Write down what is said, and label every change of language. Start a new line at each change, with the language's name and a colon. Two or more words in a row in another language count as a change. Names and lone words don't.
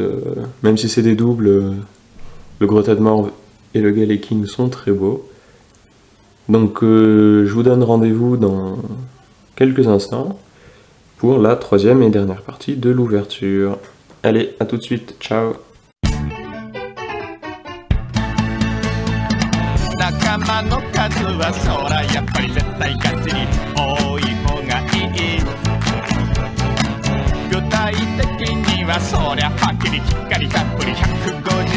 French: Même si c'est des doubles, le Grottat de Morve et le Galeking sont très beaux. Donc je vous donne rendez-vous dans quelques instants pour la troisième et dernière partie de l'ouverture. Allez, à tout de suite, ciao!
Japanese: 仲間の数はそらやっぱり絶対ガチに多い方がいい具体的にはそりゃはっきりきっかりたっぷり150